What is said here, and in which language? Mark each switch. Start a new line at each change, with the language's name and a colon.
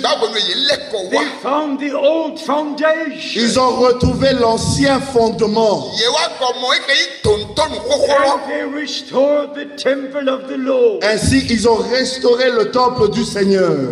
English: they found the old foundation.
French: ils ont retrouvé l'ancien fondement.
English: And they restored the temple of the Lord.
French: Ainsi, ils ont restauré le temple du Seigneur.